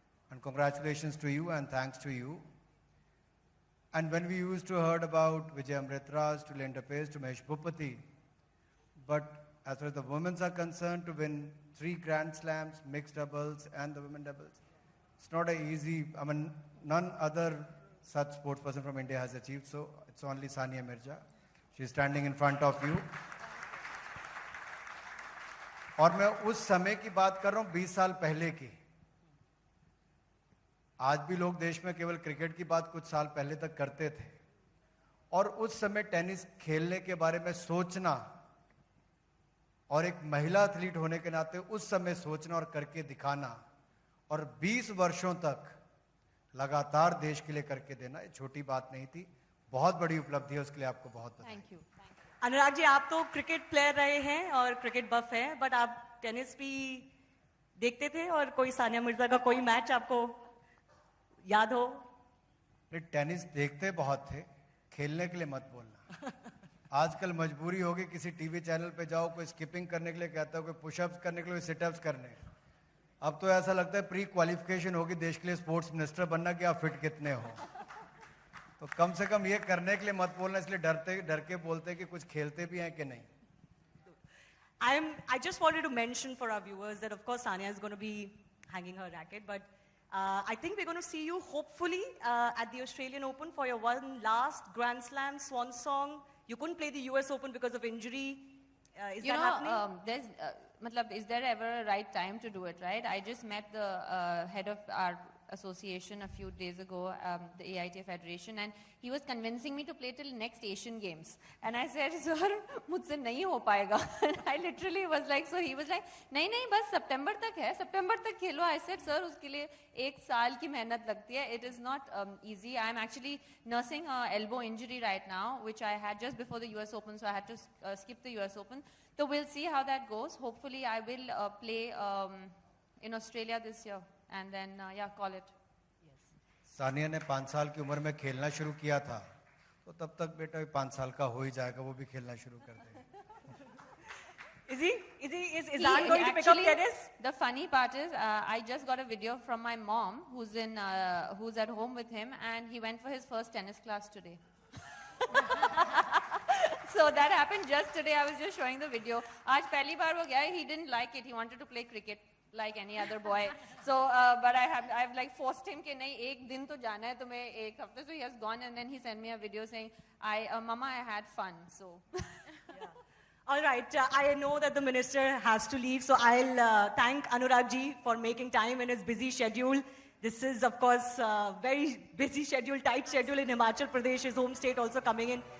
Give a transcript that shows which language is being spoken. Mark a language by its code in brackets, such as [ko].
[en] And congratulations to you and thanks to you. And when we used to heard about Vijay Amritraj, to Linda Pace, to Mahesh Bhupati, but as far as the women's are concerned, to win 3 Grand Slams, mixed doubles and the women doubles, it's not an easy, I mean, none other such sports person from India has achieved, so it's only Sania Mirza. She's standing in front of you. [hi] और मैं उस समय की बात कर रहा हूँ 20 साल पहले की. आज भी लोग देश में केवल क्रिकेट की बात कुछ साल पहले तक करते थे, और उस समय टेनिस खेलने के बारे में सोचना और एक महिला एथलीट होने के नाते उस समय सोचना और करके दिखाना और 20 वर्षों तक लगातार देश के लिए करके देना, ये छोटी बात नहीं थी, बहुत बड़ी उपलब्धि है, उसके लिए आपको बहुत बधाई। [en] Thank you. [hi] अनुराग जी, आप तो क्रिकेट प्लेयर रहे हैं और क्रिकेट बफ हैं, बट आप टेनिस भी देखते थे और कोई सानिया मिर्जा का कोई मैच आपको याद हो? टेनिस देखते बहुत थे, खेलने के लिए मत बोलना। आजकल मजबूरी होगी, किसी टीवी चैनल पे जाओ, कोई स्किपिंग करने के लिए कहता है, कोई पुशअप्स करने के लिए, सिटअप्स करने। अब तो ऐसा लगता है प्री क्वालिफिकेशन होगी देश के लिए स्पोर्ट्स मिनिस्टर बनना कि आप फिट कितने हो। तो कम से कम ये करने के लिए मत बोलना, इसलिए डर के बोलते कि कुछ खेलते भी हैं कि नहीं। [en] I just wanted to mention for our viewers that of course Sania is going to be hanging her racket, but I think we're going to see you hopefully at the Australian Open for your one last Grand Slam swan song. You couldn't play the US Open because of injury. Is that happening? Is there ever a right time to do it, right? I just met the head of our association a few days ago, the AITA Federation, and he was convincing me to play till next Asian Games. And I said, sir, [hi] mujhse nahi ho payega. [en] I literally was like, so he was like, [hi] nahi, bas September tak hai, September tak khelo. [en] I said, sir, [hi] uske liye 1 saal ki mehnat lagti hai. [en] It is not easy. I'm actually nursing an elbow injury right now, which I had just before the US Open, so I had to skip the US Open. So we'll see how that goes. Hopefully I will play in Australia this year. And then, call it. Yes. [hi] Sania ने 5 साल की उम्र में खेलना शुरू किया था, तो तब तक बेटा 5 साल का हो ही जाएगा, वो भी खेलना शुरू कर देगा। [en] Is that going to pick up tennis? The funny part is, I just got a video from my mom, who's at home with him, and he went for his first tennis class today. So that happened just today. I was just showing the video. [hi] आज पहली बार वो गया, [en] he didn't like it. He wanted to play cricket like any other boy. So, but I've like forced him [hi] कि नहीं, एक दिन तो जाना है तुम्हें, एक हफ्ते. [en] So he has gone, and then he sent me a video saying, Mama, I had fun. So. Yeah. All right. I know that the minister has to leave, so I'll thank Anurag ji for making time in his busy schedule. This is, of course, very busy schedule, tight schedule in Himachal Pradesh, his home state also coming in.